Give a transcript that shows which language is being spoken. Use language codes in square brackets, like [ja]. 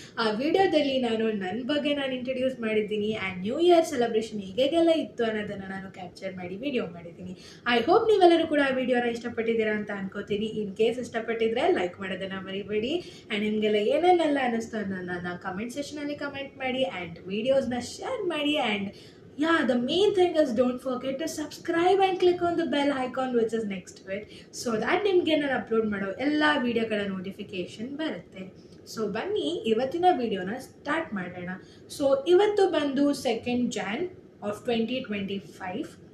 [kn] ಆ ವಿಡಿಯೋದಲ್ಲಿ ನನ್ನ ಬಗ್ಗೆ ಇಂಟ್ರಡ್ಯೂಸ್ ಮಾಡಿದ್ದೀನಿ ಆ್ಯಂಡ್ ನ್ಯೂ ಇಯರ್ ಸೆಲೆಬ್ರೇಷನ್ ಹೇಗೆಲ್ಲ ಇತ್ತು ಅನ್ನೋದನ್ನು ನಾನು ಕ್ಯಾಪ್ಚರ್ ಮಾಡಿ ವಿಡಿಯೋ ಮಾಡಿದ್ದೀನಿ. ಐ ಹೋಪ್ ನೀವೆಲ್ಲರೂ ಕೂಡ ಆ ವಿಡಿಯೋನ ಇಷ್ಟಪಟ್ಟಿದ್ದೀರಾ ಅಂತ ಅನ್ಕೋತೀನಿ. ಇನ್ ಕೇಸ್ ಇಷ್ಟಪಟ್ಟಿದ್ರೆ ಲೈಕ್ ಮಾಡೋದನ್ನು ಮರಿಬೇಡಿ ಆ್ಯಂಡ್ ನಿಮಗೆಲ್ಲ ಏನೇನೆಲ್ಲ ಅನ್ನಿಸ್ತು ಅನ್ನೋದನ್ನ ಕಮೆಂಟ್ ಸೆಕ್ಷನಲ್ಲಿ ಕಮೆಂಟ್ ಮಾಡಿ ಆ್ಯಂಡ್ ವಿಡಿಯೋಸ್ನ ಶೇರ್ ಮಾಡಿ. [en] and yeah, the main thing is don't forget to subscribe and click on the bell icon which is next to it so that [kn] ನಿಮಗೆ ನಾನು ಅಪ್ಲೋಡ್ ಮಾಡೋ ಎಲ್ಲ ವಿಡಿಯೋಗಳ ನೋಟಿಫಿಕೇಶನ್ ಬರುತ್ತೆ. ಸೊ ಬನ್ನಿ ಇವತ್ತಿನ ವಿಡಿಯೋನ ಸ್ಟಾರ್ಟ್ ಮಾಡೋಣ. ಸೊ ಇವತ್ತು ಬಂದು 2nd Jan of 2025.